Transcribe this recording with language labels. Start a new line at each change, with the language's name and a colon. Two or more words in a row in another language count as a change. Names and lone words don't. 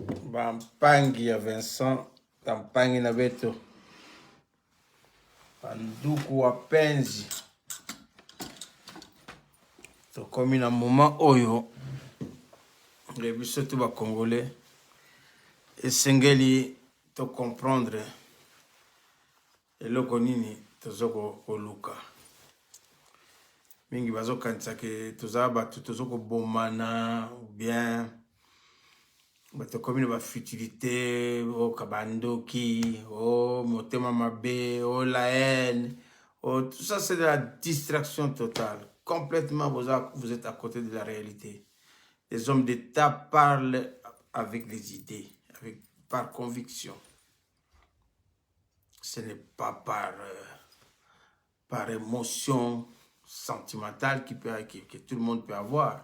Lingala: Bampangi ya Vincent, Tampangi na beto. Banduku wapenzi. Tokomi na moment oyo. Les biso tout ba congolais. Esengeli to comprendre. Eloko nini tozoko koluka. Mingi bazo kanisa ke tozaba tozoko bomana
French: ou bien
Lingala: bato comme ba futilité au kabandoki au motema mabe au
French: la haine tout ça c'est de la distraction totale complètement vous êtes à côté de la réalité. Les hommes d'État parlent avec des idées par conviction. Ce n'est pas par émotion sentimentale que tout le monde peut avoir.